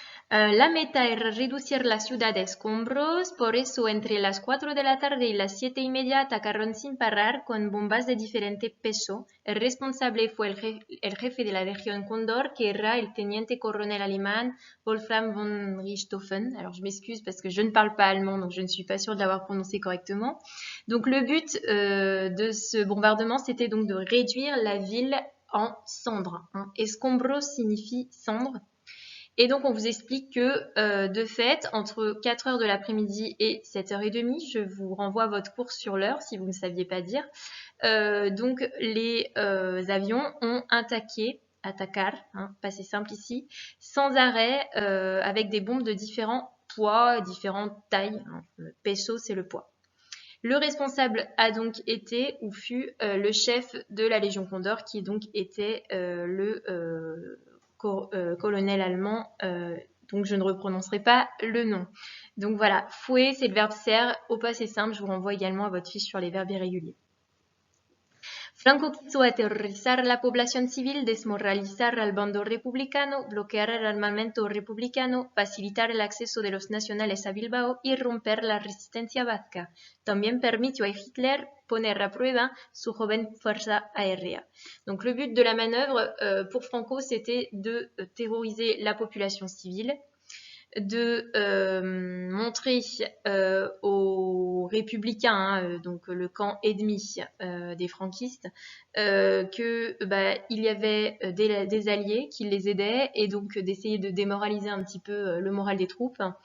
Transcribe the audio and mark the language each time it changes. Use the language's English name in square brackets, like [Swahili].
[Spanish] La meta era reducir la ciudad a escombros, por eso entre las 4 de la tarde y las 7:30 atacaron sin parar con bombas de diferente peso. El responsable fue el jefe de la Legión Cóndor, que era el teniente coronel alemán Wolfram von Richthofen. [French] Alors je m'excuse parce que je ne parle pas allemand, donc je ne suis pas sûre de l'avoir prononcé correctement. Donc le but de ce bombardement, c'était donc de réduire la ville en cendres. Escombros signifie cendre. Et donc, on vous explique que, de fait, entre 4h de l'après-midi et 7h30, je vous renvoie votre cours sur l'heure, si vous ne saviez pas dire, donc les avions ont attacar, passé simple ici, sans arrêt, avec des bombes de différents poids, différentes tailles. Le peso, c'est le poids. Le responsable a donc été, ou fut, le chef de la Légion Condor, qui donc était le colonel allemand, donc je ne reprononcerai pas le nom. Donc voilà, fouet, c'est le verbe ser, au passé simple, je vous renvoie également à votre fiche sur les verbes irréguliers. [Spanish] Franco quiso aterrorizar la población civil, desmoralizar al bando republicano, bloquear el armamento republicano, facilitar el acceso de los nacionales a Bilbao y romper la resistencia vasca. También permitió a Hitler poner a prueba su joven fuerza aérea. [French] Donc le but de la manœuvre pour Franco, c'était de terroriser la population civile, de montrer aux républicains, donc le camp ennemi des franquistes, que il y avait des alliés qui les aidaient, et donc d'essayer de démoraliser un petit peu le moral des troupes.